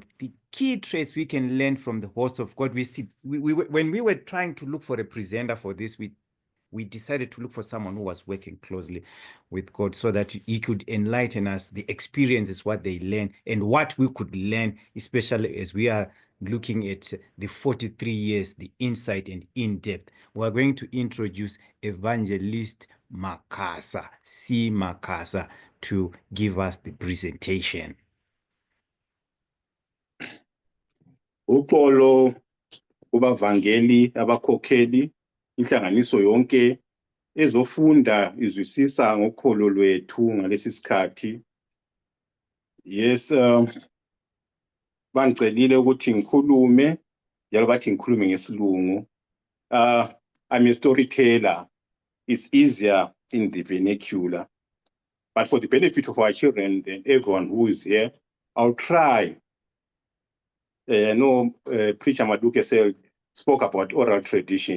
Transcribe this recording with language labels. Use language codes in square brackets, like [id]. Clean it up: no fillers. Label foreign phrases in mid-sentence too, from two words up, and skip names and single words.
[en] The key traits we can learn from the host of God. When we were trying to look for a presenter for this, we decided to look for someone who was working closely with God so that he could enlighten us, the experiences, what they learn, and what we could learn, especially as we are looking at the 43 years, the insight and in-depth. We are going to introduce Evangelist Makhasa, C. Makhasa, to give us the presentation. [nd] Uxolo kubavangeli abakhokheli inhlanganiso yonke ezofunda izwisisa ngokholo lwethu ngalesi sikhathi. Yes, bangicelile ukuthi ngikhulume njalo bathi ngikhulume ngesilungu. [en] I'm a storyteller. It's easier in the vernacular. But for the benefit of our children and everyone who is here, I'll try. I know Preacher Maduke spoke about oral tradition.